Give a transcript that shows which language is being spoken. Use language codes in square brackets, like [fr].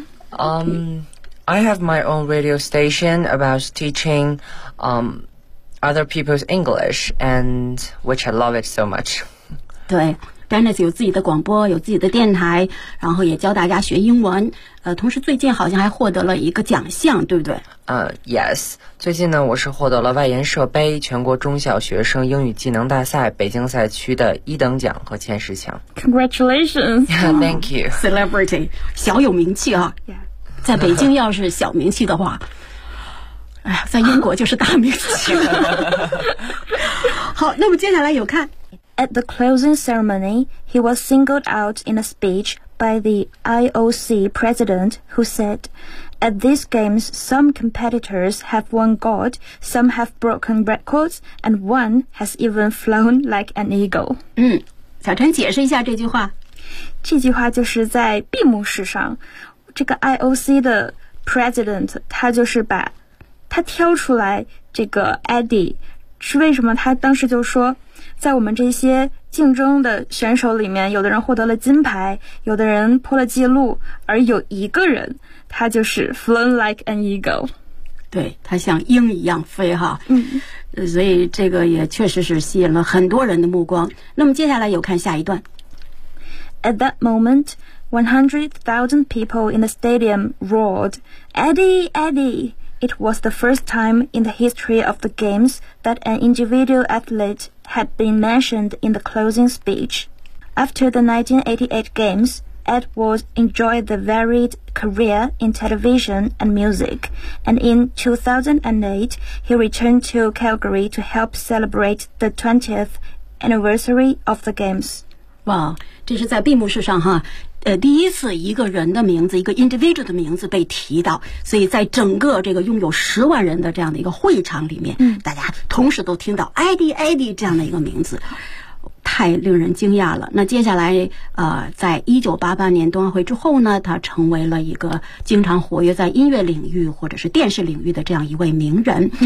[en] I have my own radio station about teaching other people's English and which I love it so much [zh] 对 Dennis 有自己的广播有自己的电台然后也教大家学英文同时最近好像还获得了一个奖项对不对 [en] Yes [zh] 最近呢我是获得了外研社杯全国中小学生英语技能大赛北京赛区的一等奖和前十强 [en] Congratulations yeah, Thank you [zh] Celebrity 小有名气啊、 yeah. 在北京要是小名气的话哎呀在英国就是大名气好那么接下来有看 [en] At the closing ceremony, he was singled out in a speech by the IOC president, who said, "At these games, some competitors have won gold, some have broken records, and one has even flown like an eagle." [zh] 小陈解释一下这句话。这句话就是在闭幕式上，这个 IOC 的 president 他就是把他挑出来这个 Eddie 是为什么？他当时就说，在我们这些竞争的选手里面，有的人获得了金牌，有的人破了记录，而有一个人他就是 [en] flown like an eagle， [zh] 对，他像鹰一样飞哈。嗯，所以这个也确实是吸引了很多人的目光。那么接下来有看下一段。 [en] At that moment, 100,000 people in the stadium roared, "Eddie, Eddie!" It was the first time in the history of the games that an individual athlete had been mentioned in the closing speech. After the 1988 games, Edwards enjoyed the varied career in television and music, and in 2008, he returned to Calgary to help celebrate the 20th anniversary of the games. Wow. [zh] 这是在闭幕式上哈，第一次一个人的名字，一个 individual 的名字被提到，所以在整个这个拥有十万人的这样的一个会场里面，嗯，大家同时都听到 Eddie 这样的一个名字，太令人惊讶了。那接下来，在1988年冬奥会之后呢，他成为了一个经常活跃在音乐领域或者是电视领域的这样一位名人。